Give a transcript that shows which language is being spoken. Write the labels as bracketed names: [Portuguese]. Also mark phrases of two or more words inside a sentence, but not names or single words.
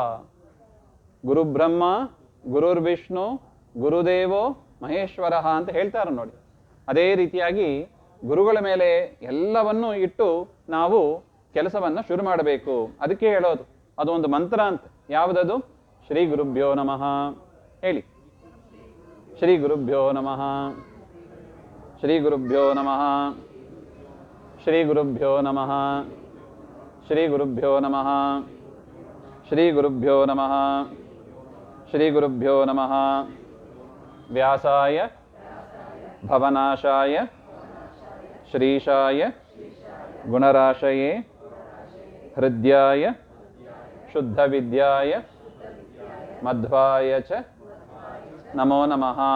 [Sanskrit] ಗುರುಬ್ರಹ್ಮ ಗುರುರ್ವಿಷ್ಣು ಗುರುದೇವೋ ಮಹೇಶ್ವರ [Kannada] ಅಂತ ಹೇಳ್ತಾರೆ ನೋಡಿ. ಅದೇ ರೀತಿಯಾಗಿ ಗುರುಗಳ ಮೇಲೆ ಎಲ್ಲವನ್ನೂ ಇಟ್ಟು ನಾವು ಕೆಲಸವನ್ನು ಶುರು ಮಾಡಬೇಕು. ಅದಕ್ಕೆ ಹೇಳೋದು, ಅದು ಒಂದು ಮಂತ್ರ ಅಂತ. ಯಾವುದದು? [Sanskrit] ಶ್ರೀ ಗುರುಭ್ಯೋ ನಮಃ [Kannada] ಹೇಳಿ. [Sanskrit] ಶ್ರೀ ಗುರುಭ್ಯೋ ನಮಃ, ಶ್ರೀ ಗುರುಭ್ಯೋ ನಮಃ, ಶ್ರೀ ಗುರುಭ್ಯೋ ನಮಃ ಶ್ರೀ ಗುರುಭ್ಯೋ ನಮಃ ಶ್ರೀ ಗುರುಭ್ಯೋ ನಮಃ ಶ್ರೀ ಗುರುಭ್ಯೋ ನಮಃ ವ್ಯಾಸಾಯ ಭವನಾಶಾಯ ಶ್ರೀಶಾಯ ಗುಣರಾಶಯೇ ಹೃದ್ಯಾಯ ಶುದ್ಧವಿದ್ಯಾಯ ಮಧ್ವಾಯ ಚ ನಮೋ ನಮಃ